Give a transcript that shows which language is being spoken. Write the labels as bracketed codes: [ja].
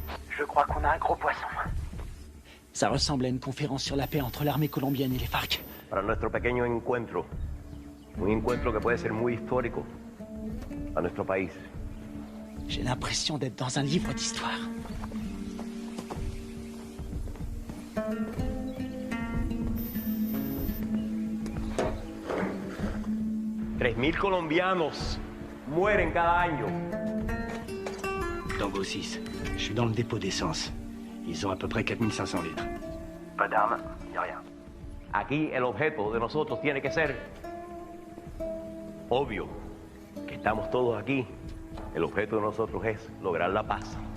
[fr] Je crois qu'on a un gros poisson. Ça ressemble à une conférence sur la paix entre l'armée colombienne et les FARC. [es] Para nuestro pequeño encuentro. Un encuentro que puede ser muy histórico a nuestro país. [fr] J'ai l'impression d'être dans un livre d'histoire. [es] $3,000 colombianos mueren cada año. [fr] Tango 6, je suis dans le dépôt d'essence. Ils ont à peu près 4500 litres. Pas d'armes, ni rien. [es] Aquí el objeto de nosotros tiene que ser obvio. Que estamos todos aquí. El objeto de nosotros es lograr la paz.